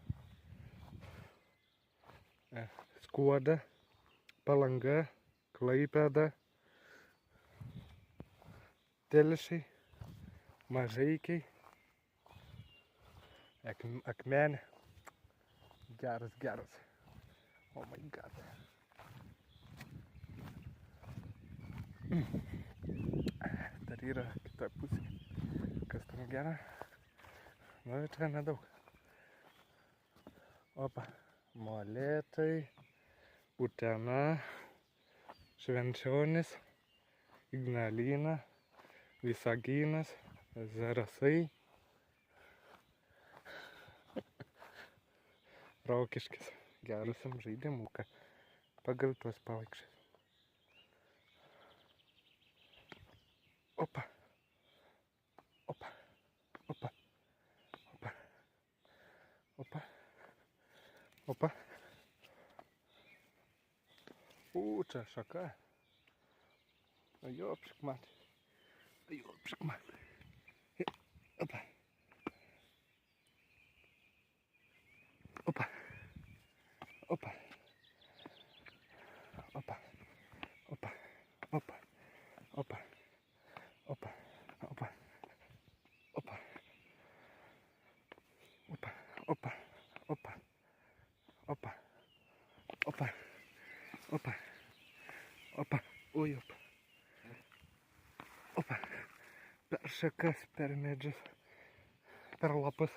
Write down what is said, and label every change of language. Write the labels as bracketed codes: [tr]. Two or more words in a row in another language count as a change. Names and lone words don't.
[lt] Skuoda, Palanga, Klaipėda, Telšiai, Mažeikiai, Akmenė, geras, [en] oh my god. [lt] Dar yra kita pusė, kas ten gera, nu čia nedaug. Opa, Molėtai, Utena, Švenčionis, Ignalina, Visaginas, Zarasai, Rokiškis, gerasiam žaidimuką, pagal tuos pavaikščius. Opa, opa, opa, opa, opa, opa. Čia šaka. Jopšik man. Opa. Opa. Opa. Opa. Opa. Opa. Opa. Opa. Opa. Opa. Opa. Opa. Opa. Opa. Opa. Opa. Opa. Oi, opa. Opa. Per šakas, per medžius, per lapus.